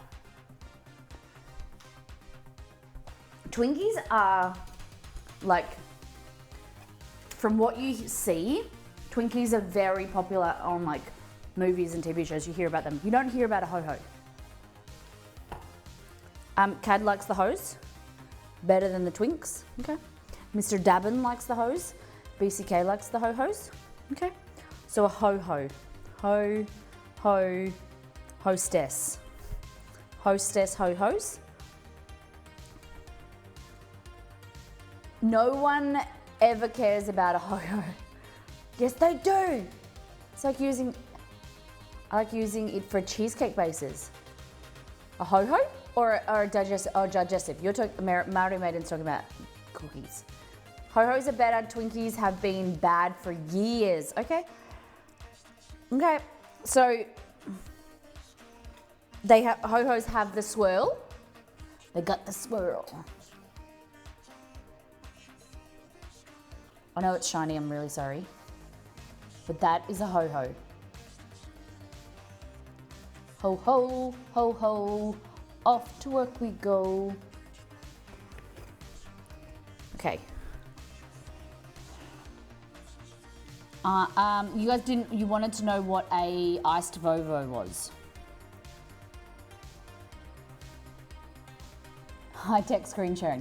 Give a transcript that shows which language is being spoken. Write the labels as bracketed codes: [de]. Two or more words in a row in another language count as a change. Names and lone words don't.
[en] Twinkies are like, from what you see, Twinkies are very popular on like movies and TV shows. You hear about them. You don't hear about a Ho-Ho. Cad likes the Hos better than the Twinks. Okay. Mr. Dabin likes the Hos. BCK likes the Ho-Hos. Okay. So a Ho-Ho. Hostess. Hostess Ho-Hos. No one ever cares about a Ho-Ho. Yes, they do. It's like I like using it for cheesecake bases. A Ho-Ho or a digestive? You're talking, Maori Maiden's talking about cookies. Ho-Hos are better, Twinkies have been bad for years, okay? Okay, so Ho-Hos have the swirl. They got the swirl. I know it's shiny, I'm really sorry. But that is a Ho-Ho. Ho ho, ho ho, off to work we go. Okay. You guys you wanted to know what a iced Vovo was. High-tech screen sharing.